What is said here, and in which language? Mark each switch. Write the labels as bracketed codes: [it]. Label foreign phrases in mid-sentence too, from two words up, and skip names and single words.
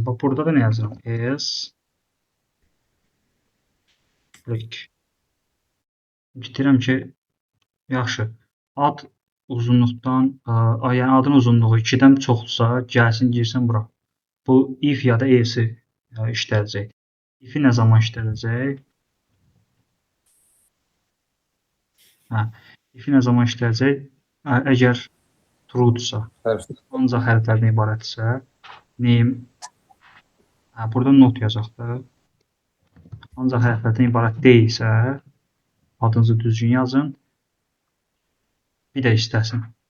[az] Bax, burada da nə yazıram? S break. Bitirəm ki, yaxşı. Ad uzunluqdan, yəni adın uzunluğu 2-dən çoxdursa, gəlsin, girsin bura. Bu if ya da else işlədəcək. If-i nə zaman işlədəcək? If-i nə zaman işlədəcək? Əgər true-dursa, ancaq hərflərdən ibarətdirsə, name, burada not yazacaq. Ancaq hərflərdən ibarət deyilsə, adınızı düzgün yazın. Bir də istəsin.